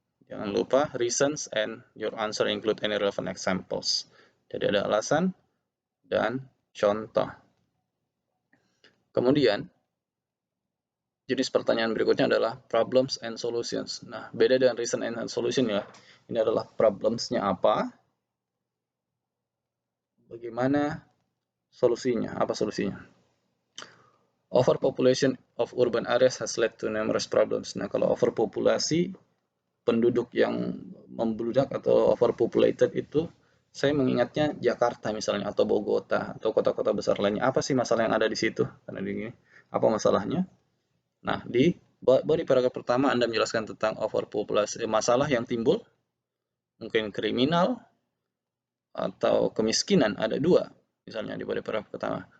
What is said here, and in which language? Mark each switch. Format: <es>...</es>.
<id>Jangan lupa</id> <en>reasons and your answer include any relevant examples.</en> <id>Jadi ada alasan dan contoh. Kemudian jenis pertanyaan berikutnya adalah</id> <en>problems and solutions.</en> <id>Nah, beda dengan</id> <en>reason and solution</en> <id>ya. Ini adalah problems-nya apa? Bagaimana solusinya? Apa solusinya?</id> <en>Overpopulation of urban areas has led to numerous problems.</en> <id>Nah, kalau overpopulasi, penduduk yang membludak atau overpopulated itu, saya mengingatnya Jakarta misalnya, atau Bogota, atau kota-kota besar lainnya. Apa sih masalah yang ada di situ? Karena ini, apa masalahnya? Nah, di body paragraf pertama Anda menjelaskan tentang overpopulasi, masalah yang timbul, mungkin kriminal atau kemiskinan, ada 2 misalnya di body paragraf pertama.</id>